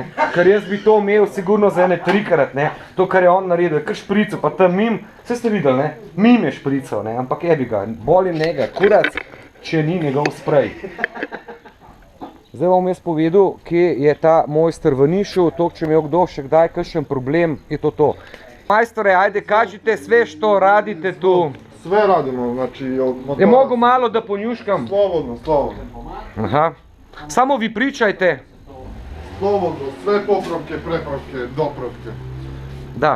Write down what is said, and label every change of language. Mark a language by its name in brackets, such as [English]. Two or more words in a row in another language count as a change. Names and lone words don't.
[Slovenian] Ker jaz bi to imel sigurno za ene 3-krat, ne. To, kar je on naredil, kar šprico, pa tam mim, vse ste videli, ne. Mim je šprico, ne, ampak jebi ga, boli njega, kurac, če ni njegov sprej. Zdaj bom jaz povedal, kje je ta mojster v Nišu, to, če imel kdo še kdaj kakšen problem, je to. [Serbian] Majstore, ajde, kažite sve što radite tu. Sve radimo, znači od motora. Je mogu malo da ponjuškam? Slobodno. Aha. Samo vi pričajte. Slobodno, sve popravke, prepravke, dopravke. Da.